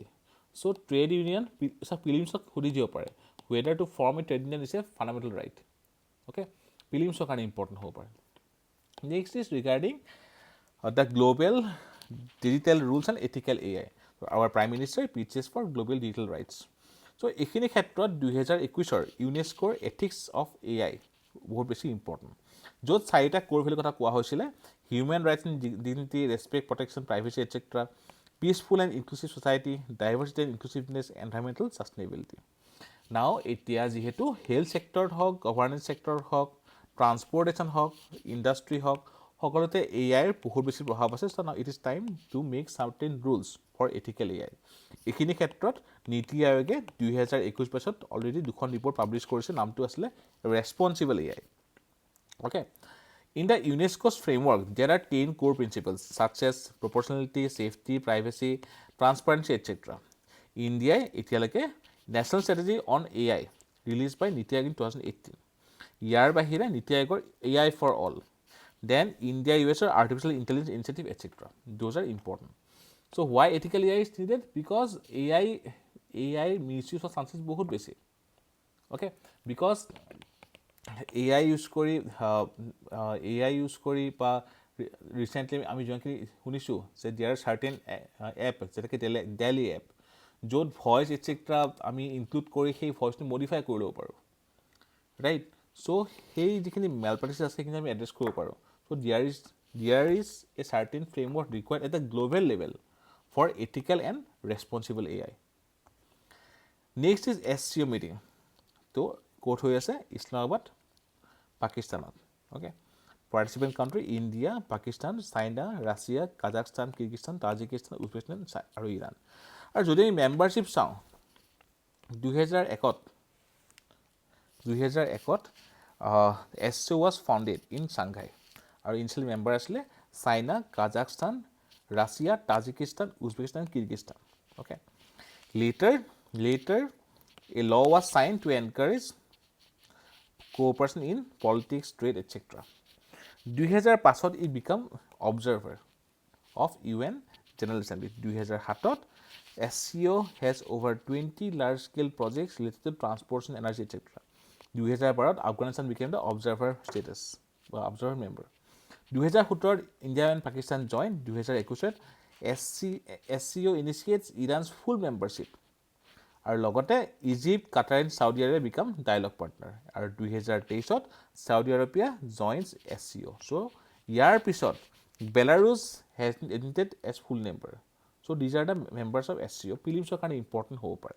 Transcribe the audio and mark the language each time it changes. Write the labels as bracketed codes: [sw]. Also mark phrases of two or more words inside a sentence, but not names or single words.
[en] So trade union prelims [as] খুদি জিবো পাৰে [en] whether to form a trade union is a fundamental right. Okay, prelims kan important [as] হ'ব পাৰে. [en] Next is regarding the global digital rules and ethical AI. So our prime minister pitches for global digital rights. So [as] এইখিনি ক্ষেত্ৰত 2021 ইউনেস্কোৰ [en] ethics of AI [as] বহুত বেছি ইম্পৰ্টেণ্ট, য'ত 4টা কোৰ ভেলুৰ কথা কোৱা হৈছিলে: [en] human rights and dignity, respect, protection, privacy, etcetera, peaceful and inclusive society, diversity and inclusiveness, environmental sustainability. [as] নাও এতিয়া যিহেতু হেল্থ ছেক্টৰত হওক, গভাৰ্নেন্স ছেক্টৰত হওক, ট্ৰান্সপৰ্টেশ্যন হওক, ইণ্ডাষ্ট্ৰি হওক, সকলোতে AIৰ বহুত বেছি প্ৰভাৱ আছে। [en] So now it is time to make certain rules for ethical AI. [as] এইখিনি ক্ষেত্ৰত নীতি আয়োগে 2021 বছৰত অলৰেডি 2খন ৰিপৰ্ট পাব্লিছ কৰিছে, নামটো আছিলে [en] responsible AI. Okay. In the UNESCO's framework, there are 10 core principles such as proportionality, safety, privacy, transparency, etc. India এতিয়ালৈকে National Strategy on AI released by Niti Aayog in 2018. [as] ইয়াৰ বাহিৰে নীতি আয়োগৰ AI for all. [en] Then India US Artificial Intelligence Initiative, etc. Those are important. So why ethical AI is needed? Because AI misuse of chances [as] বহুত বেছি। Okay, [en] because AI use [as] কৰি বা ৰিচেণ্টলি আমি যোনখিনি শুনিছোঁ যে [en] there are certain [as] এপ যেনেকৈ ডেলি এপ য'ত ভইচ এটচেট্ৰা আমি ইনক্লুড কৰি সেই ভইচটো মডিফাই কৰি ল'ব পাৰোঁ, ৰাইট? চ' সেই যিখিনি [en] mal practice [as] আছে সেইখিনি আমি এড্ৰেছ কৰিব পাৰোঁ। [en] চ' there is a certain framework required at the global level for ethical and responsible AI. Next is SCO meeting. [as] তো ক'ত হৈ আছে? ইছলামাবাদ, পাকিস্তানত। Okay. [en] Participant country India, Pakistan, China, Russia, Kazakhstan, Kyrgyzstan, Tajikistan, Uzbekistan আৰু ইৰাণ। [as] আৰু যদি আমি মেম্বাৰশ্বিপ চাওঁ 2001 [en] SCO was founded in Shanghai [as] আৰু [en] initial member [as] আছিলে চাইনা, কাজাখস্তান, Russia, Tajikistan, Uzbekistan, Kyrgyzstan. Okay. [en] Later A law was signed to encourage cooperation in politics, trade, etc. 2005 ই become observer of UN General Assembly. 2007 SCO has over 20 large-scale projects related to transportation, energy, etc. 2012 Afghanistan became the observer status, observer member. 2017 India and Pakistan joined. 2021 SCO initiates Iran's full membership. [as] আৰু লগতে [en] Egypt, Qatar and Saudi Arabia become dialogue partner. [as] আৰু 2023 চাউদি আৰবিয়া জইনছ SCO. [en] চ' [as] ইয়াৰ পিছত [en] বেলাৰুছ has been admitted as full member. So these are the members of SCO. [as] প্ৰিলিমছৰ কাৰণে ইম্পৰ্টেণ্ট হ'ব পাৰে।